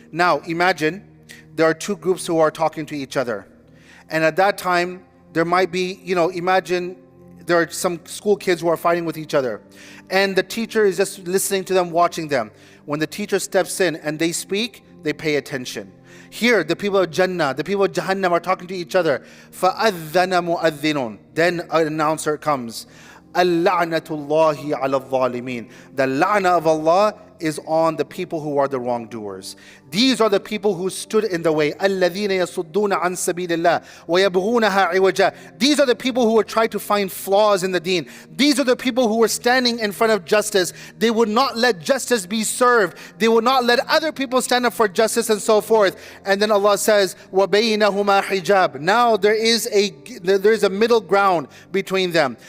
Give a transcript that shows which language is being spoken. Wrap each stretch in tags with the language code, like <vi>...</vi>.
<en>Now imagine there are two groups who are talking to each other, and at that time there might be, imagine there are some school kids who are fighting with each other, and the teacher is just listening to them, watching them. When the teacher steps in and they speak, they pay attention. Here, the people of Jannah, the people of Jahannam are talking to each other.</en> <ar>فَأَذَّنَ مُؤَذِّنٌ.</ar> <en>Then an announcer comes.</en> <ar>اللعنة الله على الظالمين.</ar> <en>The la'na of Allah is on the people who are the wrongdoers. These are the people who stood in the way.</en> <ar>الذين يصدون عن سبيل الله ويبغونها عوجا.</ar> <en>These are the people who were trying to find flaws in the deen. These are the people who were standing in front of justice. They would not let justice be served. They would not let other people stand up for justice and so forth. And then Allah says,</en> <ar>وَبَيْنَهُمَا حِجَابٌ.</ar> <en>Now there is a middle ground between them.</en>